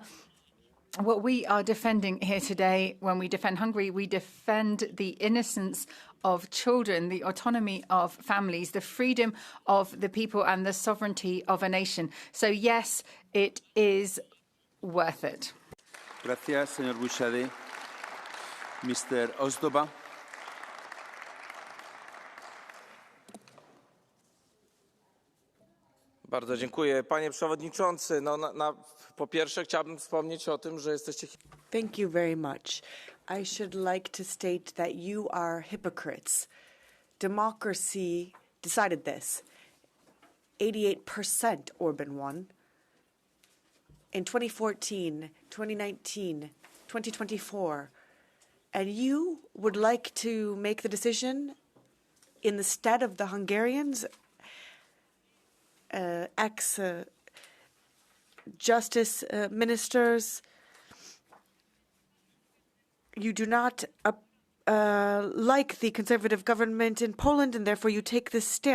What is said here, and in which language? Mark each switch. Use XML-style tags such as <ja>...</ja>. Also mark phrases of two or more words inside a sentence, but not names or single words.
<en>What we are defending here today, when we defend Hungary, we defend the innocence of children, the autonomy of families, the freedom of the people, and the sovereignty of a nation. So yes, it is worth it.</en> <es>Gracias, señor Buxade. Mr. Ozdoba.</es> <pl>Bardzo dziękuję. Panie Przewodniczący, po pierwsze chciałbym wspomnieć o tym, że jesteście...</pl> <en>Thank you very much. I should like to state that you are hypocrites. Democracy decided this. 88% Orban won. In 2014, 2019, 2024, and you would like to make the decision in the stead of the Hungarians, ex-justice ministers, you do not like the conservative government in Poland, and therefore you take this stance.</en>